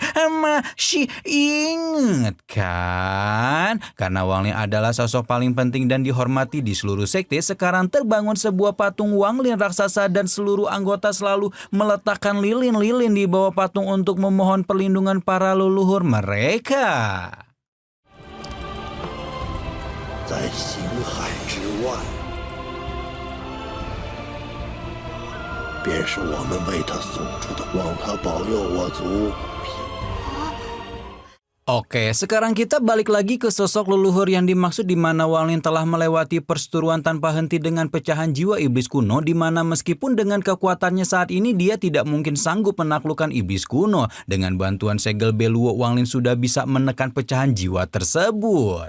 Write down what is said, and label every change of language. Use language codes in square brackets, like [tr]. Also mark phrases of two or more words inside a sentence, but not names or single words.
[id] Masih inget kan? Karena Wang Lin adalah sosok paling penting dan dihormati di seluruh sekte, sekarang terbangun sebuah patung Wang Lin raksasa dan seluruh anggota selalu meletakkan lilin-lilin di bawah patung untuk memohon perlindungan para leluhur mereka. [zh] 在星海之外，便是我们为他送出的，望他保佑我族。 [id] Oke, sekarang kita balik lagi ke sosok leluhur yang dimaksud di mana Wang Lin telah melewati perseteruan tanpa henti dengan pecahan jiwa iblis kuno, di mana meskipun dengan kekuatannya saat ini dia tidak mungkin sanggup menaklukkan iblis kuno. Dengan bantuan segel Be Luo, Wang Lin sudah bisa menekan pecahan jiwa tersebut.